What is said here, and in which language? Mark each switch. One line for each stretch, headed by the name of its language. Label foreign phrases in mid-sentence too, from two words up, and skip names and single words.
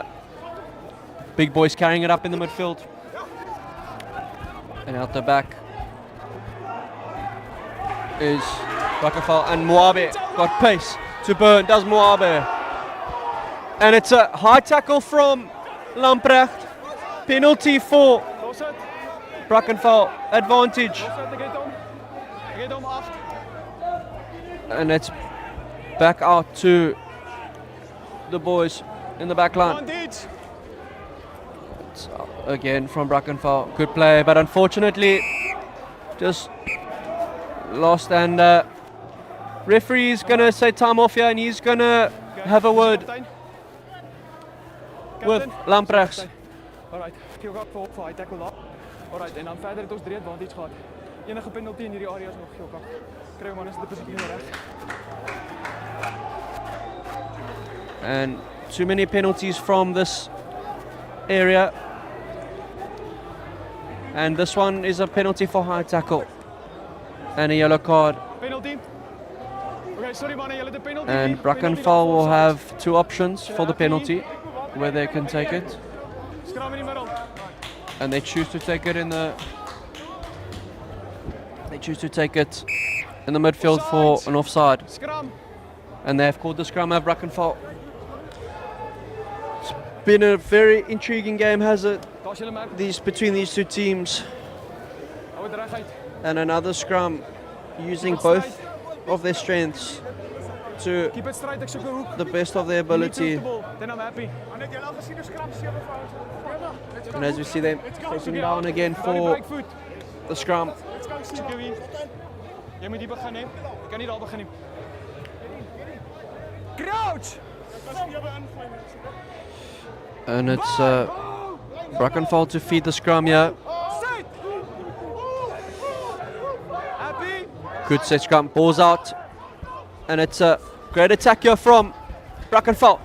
English: Big boys carrying it up in the midfield. And out the back is Brackenfall, and Mwabe got pace to burn. Does Mwabe? And it's a high tackle from Lamprecht. Penalty for
Afrikaans: Los dit.
English: Brackenfell. Advantage.
Afrikaans: Los dit, ek het hom 8.
English: And it's back out to the boys in the back line. Advantage. It's again from Brackenfell. Good play, but unfortunately just lost. And referee's gonna say time off here, and he's gonna have a word with Lamprecht.
Afrikaans: Alright, kickoff vir hy tackle daar. Alright, en dan verder het ons 3 advantage gehad. Enige penalty in hierdie area is nog kickoff. Kry hom aan as die posisie reg.
English: And too many penalties from this area. And this one is a penalty for high tackle. And a yellow card.
Afrikaans: Penalty.
English: Okay, sorry man,
Afrikaans: julle het 'n penalty.
English: And Brackenfall will have 2 options for the penalty, where they can take it.
Afrikaans: Scrum in die middel.
English: And they choose to take it in the midfield for an offside. Scrum. And they have called the scrum of Brackenfall. It's been a very intriguing game, has it?
Afrikaans: Daar's julle merk.
English: Between these two teams.
Afrikaans: Hou dit reguit.
English: And another scrum using both of their strengths to Keep it straight,
Afrikaans: ek soek 'n hoek.
English: the best of their ability. Then I'm happy. And as we see them stepping down again
Afrikaans: Voor
English: for
Afrikaans: die foot.
English: the scrum.
Afrikaans: Soek jou hier. Jy moet hier begin hè. Jy kan nie daar begin nie.
English: Crouch. And it's Brackenfall to feed the scrum here. Sit. Happy. Good set scrum, balls out. And it's a great attack here from Brackenfall.